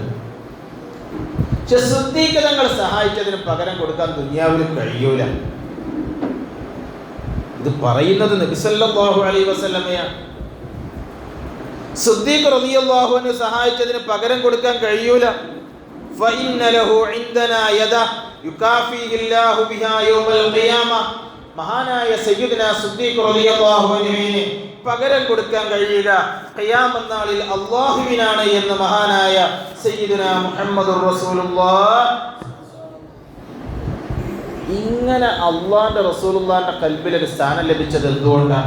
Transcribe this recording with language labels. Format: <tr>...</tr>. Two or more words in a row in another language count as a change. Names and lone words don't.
<ml>പക്ഷെ സിദ്ദീഖ് തങ്ങൾ സഹായിച്ചതിന് പകരം കൊടുക്കാൻ ദുനിയാവിൽ കഴിയൂല. ഇത് പറയുന്നത് നബി</ml> <ar>صلى الله عليه وسلم.</ar> <ml>സിദ്ദീഖ്</ml> <ar>رضي الله عنه</ar> <ml>സഹായിച്ചതിന് പകരം കൊടുക്കാൻ കഴിയൂല.</ml> <ar>فإن له عندنا يدا يكافيه الله بها يوم القيامة.</ar> <ml>മഹാനായ സയ്യിദുന സിദ്ദീഖ്</ml> <ar>رضي الله عنه</ar> <ml>പകരം കൊടുക്കാൻ കഴിയുക ഖിയാമത്ത് നാളിൽ അല്ലാഹുവിനാണ് എന്ന് മഹാനായ സയ്യിദുന മുഹമ്മദുർ റസൂലുള്ളാഹ്. ഇങ്ങനെ അള്ളാന്റെ റസൂലുള്ളാന്റെ കൽബിൽ ഒരു സ്ഥാനം ലഭിച്ചത് എന്തുകൊണ്ടാണ്?</ml>